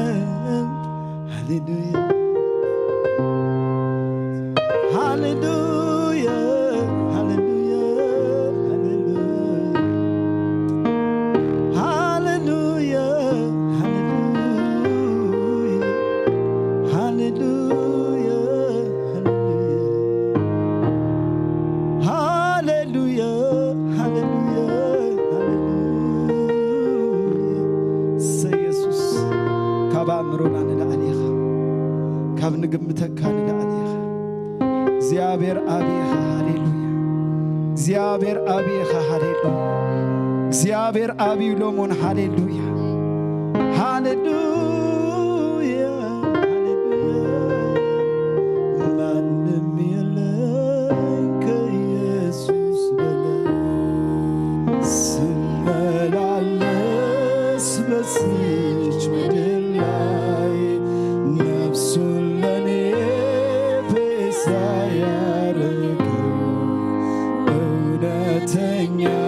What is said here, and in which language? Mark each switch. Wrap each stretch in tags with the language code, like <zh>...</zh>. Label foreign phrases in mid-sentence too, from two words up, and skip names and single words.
<ti>ሃሌሉያ ሃሌሉያ ሃሌሉያ ሃሌሉያ ሃሌሉያ ሃሌሉያ ሃሌሉያ ኢየሱስ ካብ ኣእምሮና ንላዕሊኻ ካብ ንግምተካ ንላዕሊኻ እግዚአብሔር አብይኻ ሃሌሉያ እግዚአብሔር አብይኻ ሃሌሉያ እግዚአብሔር አብይ ሎሞን ሃሌሉያ</ti> <am>ሃሌሉያ ሃሌሉያ ማንም የለም ከኢየሱስ በላይ ስመላለስ በዚች ምድር ላይ ነፍሱን ለኔ ቤዛ ያረገው እውነተኛ</am>